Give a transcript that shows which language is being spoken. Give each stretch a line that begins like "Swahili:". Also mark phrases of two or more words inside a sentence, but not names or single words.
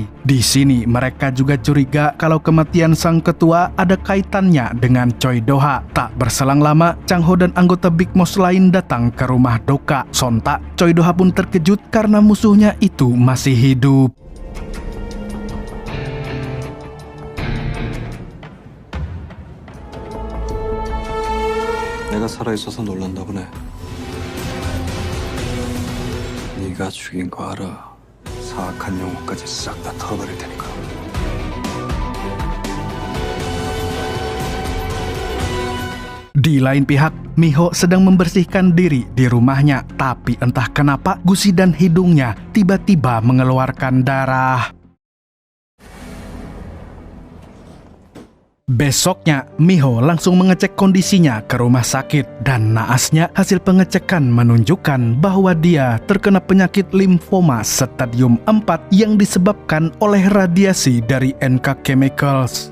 Indonesian: Di sini mereka juga curiga kalau kematian sang ketua ada kaitannya dengan Choi Do-ha. Tak berselang lama, Chang Ho dan anggota Big Boss lain datang ke rumah duka. Sontak, Choi Do-ha pun terkejut karena musuhnya itu masih hidup.
Korean: 내가 살아있어서 놀란다 보네. 네가 죽인 거 알아. 사악한 영혼까지 싹 다 털어버릴 테니까.
Indonesian: Di lain pihak, Miho sedang membersihkan diri di rumahnya, tapi entah kenapa gusi dan hidungnya tiba-tiba mengeluarkan darah. Besoknya, Miho langsung mengecek kondisinya ke rumah sakit dan naasnya hasil pengecekan menunjukkan bahwa dia terkena penyakit limfoma stadium 4 yang disebabkan oleh radiasi dari NK Chemicals.